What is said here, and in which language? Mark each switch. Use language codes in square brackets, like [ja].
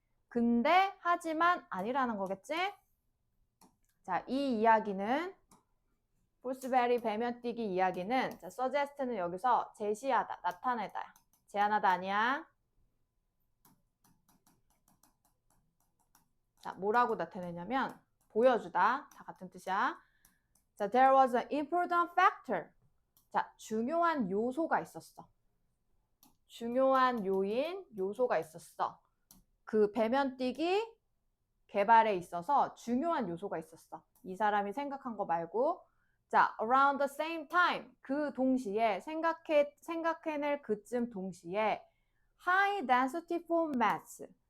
[ko] 근데 하지만 아니라는 거겠지? 자, 이 이야기는 포스베리 배면뛰기 이야기는 자, suggest는 여기서 제시하다, 나타내다, 제안하다 아니야. 자, 뭐라고 나타내냐면 보여주다, 다 같은 뜻이야. [en] 자, there was an important factor. [ko] 자, 중요한 요소가 있었어. 중요한 요소가 있었어. 그 배면뛰기 개발에 있어서 중요한 요소가 있었어. 이 사람이 생각한 거 말고. 자, [en] around the same time. [ko] 그 동시에 생각해낼 그쯤 동시에 [en] high density formats.